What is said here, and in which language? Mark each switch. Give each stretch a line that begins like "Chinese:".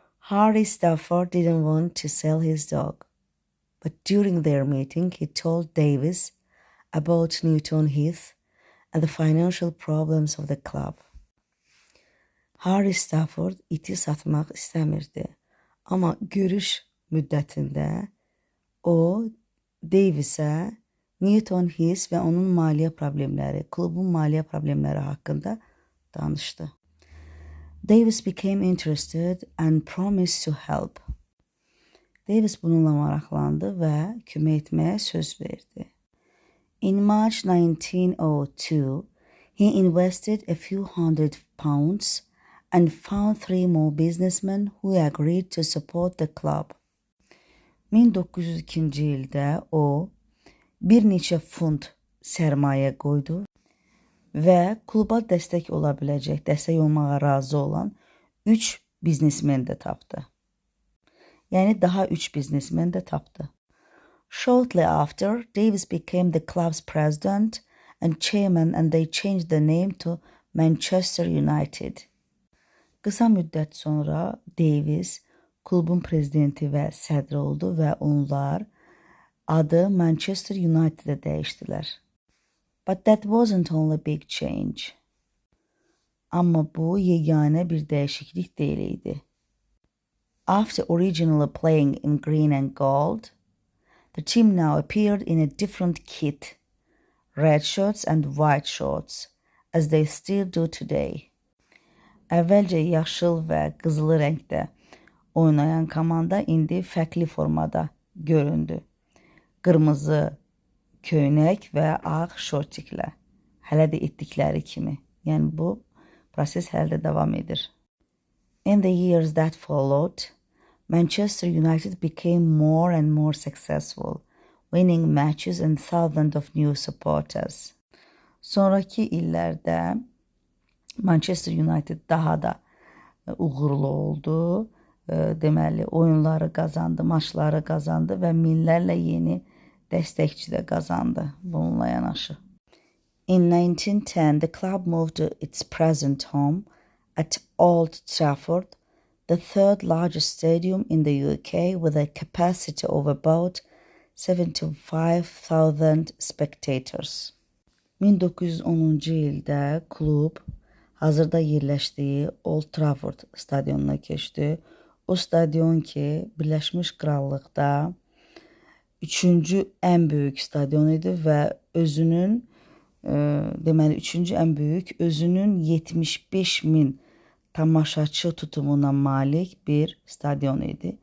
English: Harry Stafford didn't want to sell his dog, but during their meeting, he told Davis about Newton Heath and the financial problems of the club.
Azerbaijani: Harry Stafford iti satmaq istəmirdi, amma görüş müddətində o Davis'e Newton Heath və onun maliyyə problemləri, klubun maliyyə problemləri haqqında danışdı.
English: Davis became interested and promised to help.
Azerbaijani: Davis bununla maraqlandı və kömək etməyə söz verdi.
English: In March 1902, he invested a few £100 and found 3 more businessmen who agreed to support the club.
Azerbaijani: 1902-ci ildə o bir neçə funt sərmayə qoydu və kluba dəstək olmağa razı olan 3 biznesmen də tapdı. Yəni daha 3 biznesmen də tapdı.
English: Shortly after, Davis became the club's president and chairman and they changed the name to Manchester United.
Azerbaijani: Qısa müddət sonra Davis klubun prezidenti və sədri oldu və onlar adı Manchester United'ə dəyişdilər.
English: But that wasn't only big change.
Azerbaijani: Amma bu yeganə bir dəyişiklik deyil idi.
English: After originally playing in green and gold, the team now appeared in a different kit, red shorts and white shorts, as they still do today.
Azerbaijani: Əvvəlcə yaşıl və qızılı rəngdə oynayan komanda indi fərqli formada göründü. Qırmızı köynək və ağ şortiklə. Hələ də etdikləri kimi. Yəni bu proses hələ də davam edir.
English: In the years that followed, Manchester United became more and more successful, winning matches and thousands of new supporters.
Azerbaijani: Sonraki illərdə Manchester United daha da uğurlu oldu. Deməli, oyunları qazandı, maçları qazandı və minlərlə yeni dəstəkçi də qazandı bununla yanaşı.
English: In 1910, the club moved to its present home at Old Trafford, the third largest stadium in the UK with a capacity of about 75,000 spectators.
Azerbaijani: 1910-cu ildə klub hazırda yerləşdiyi Old Trafford stadionuna keçdi. O stadion ki, Birləşmiş Krallıqda 3-cü ən böyük stadion idi və özünün, deməli 3-cü ən böyük, özünün 75.000 tamaşaçı tutumuna malik bir stadion idi.